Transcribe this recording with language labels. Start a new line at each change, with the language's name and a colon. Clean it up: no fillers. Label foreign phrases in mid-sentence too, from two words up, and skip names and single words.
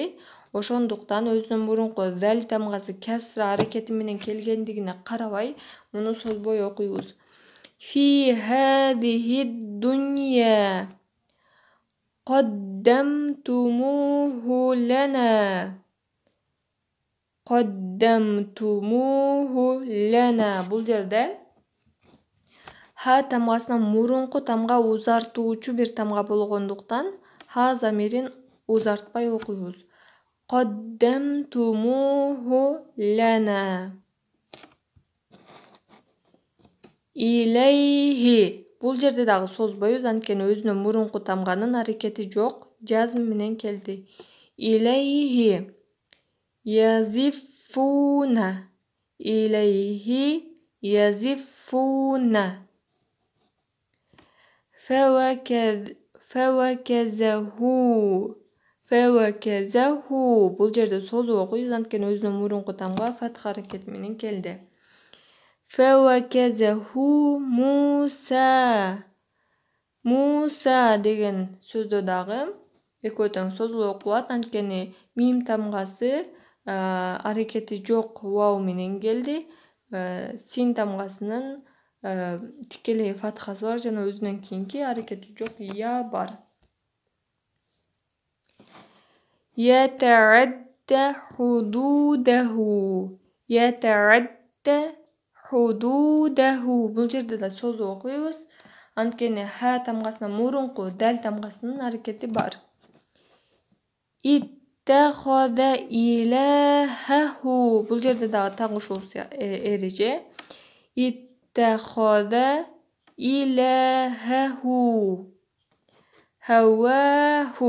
Kyrgyz: Ошондуктан өзүнөн мурунку дал тамгасы касра аракети менен келгендигине карабай муну созбой окуйбуз.
Arabic: في هذه الدنيا قدمتموه لنا.
Kyrgyz: Бул жерде ха тамгасынан мурунку тамга узартуучу бир тамга болгондуктан ха замирин узартпай окуйбуз.
Arabic: قدمتموه لنا. إليه.
Kyrgyz: Бул жерде дагы созбойбуз, анткени өзүнөн мурунку тамганын аракети жок, жазм менен келди.
Arabic: إليه يزفون. فوكزه.
Kyrgyz: Бул жерде созуп окуйбуз, анткени өзүнөн мурунку тамга фатха аракети менен келди. فوكزه Муса деген сөздө дагы экөө тең созулуп окулат, анткени мим тамгасы аракети жок вау менен келди. Син тамгасынын тикелей фатхасы бар жана өзүнөн кийинки аракети жок я бар.
Arabic: يتعدى حدوده.
Kyrgyz: Бул жерде да созуп окуйбуз, анткени ха тамгасынан мурунку дал тамгасынын аракети бар.
Arabic: اتخذ إلهه.
Kyrgyz: Бул жерде дагы так ушул эреже.
Arabic: اتخذ إلهه هواه.